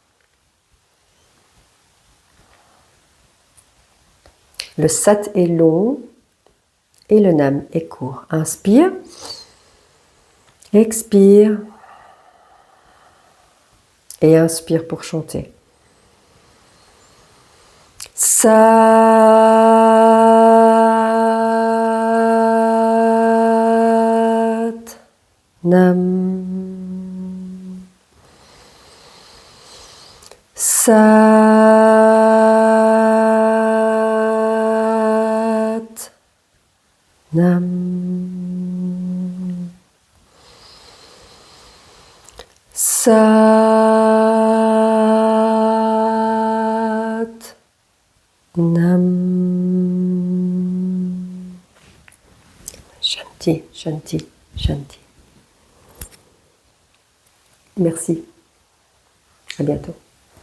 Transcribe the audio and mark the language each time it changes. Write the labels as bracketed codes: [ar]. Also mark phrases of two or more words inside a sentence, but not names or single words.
[fr] Le sat est long et le nam est court. Inspire, expire et inspire pour chanter. [pa] Sat nam. Sat nam. Sat nam. [sa] Shanti, Shanti, Shanti. [fr] Merci. À bientôt.